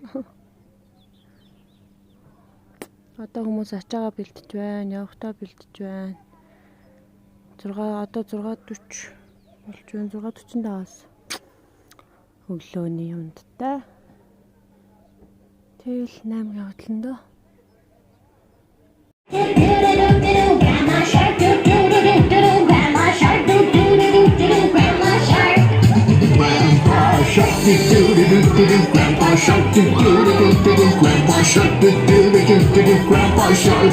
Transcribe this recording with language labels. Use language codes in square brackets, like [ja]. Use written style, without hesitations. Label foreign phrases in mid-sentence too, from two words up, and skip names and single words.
[mn] Одоо хүмүүс ачаагаа бэлтэж байна, явахтаа бэлтэж байна. Одоо 6:40 болж байна. 6:45-аас өглөөний юмдтай. Тэгэл 8-гийн хотлондоо. [en] Grandma shark, grandma shark, grandma shark. Grandpa shark, grandpa shark, grandpa shark, grandpa shark.